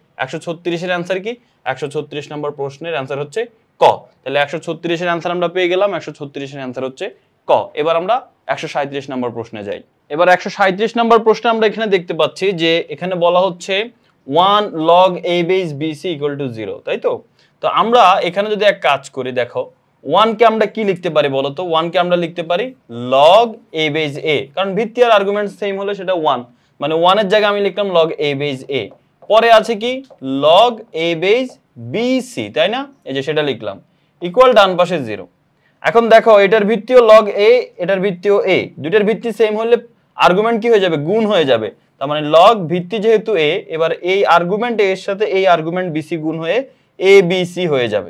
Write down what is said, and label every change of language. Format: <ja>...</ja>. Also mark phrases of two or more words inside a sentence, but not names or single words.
<bn>অর্থাৎ 136 এর অ্যান্সার কি? 136 নম্বর প্রশ্নের অ্যান্সার হচ্ছে ক। তাহলে 136 এর অ্যান্সার আমরা পেয়ে গেলাম, 136 এর অ্যান্সার হচ্ছে ক। এবার আমরা 137 নম্বর প্রশ্নে যাই। এবার 137 নম্বর প্রশ্নে আমরা এখানে দেখতে পাচ্ছি যে এখানে বলা হচ্ছে 1</bn> <en>log a base bc equal to 0,</en> <bn>তাই তো? তো আমরা এখানে যদি এক কাজ করি, দেখো 1 কে আমরা কি লিখতে পারি বলো তো? 1 কে আমরা লিখতে পারি</bn> <en>log a base a,</en> <bn>কারণ ভিত্তি আর আর্গুমেন্ট সেম হলে সেটা 1, মানে 1 এর জায়গায় আমি লিখলাম</bn> <en>log a base a।</en> <bn>পরে আছে কি</bn> <en>log a base bc,</en> <bn>তাই না? এই যে সেটা লিখলাম, ইকুয়াল ডান পাশে 0। এখন দেখো এটার ভিত্তিও</bn> <en>log a,</en> <bn>এটার ভিত্তিও a, দুইটার ভিত্তি সেম হলে আর্গুমেন্ট কি হয়ে যাবে? গুণ হয়ে যাবে। তার মানে log ভিত্তি যেহেতু a, এবার এই আর্গুমেন্ট a এর সাথে এই আর্গুমেন্ট bc গুণ হয়ে abc হয়ে যাবে।</bn>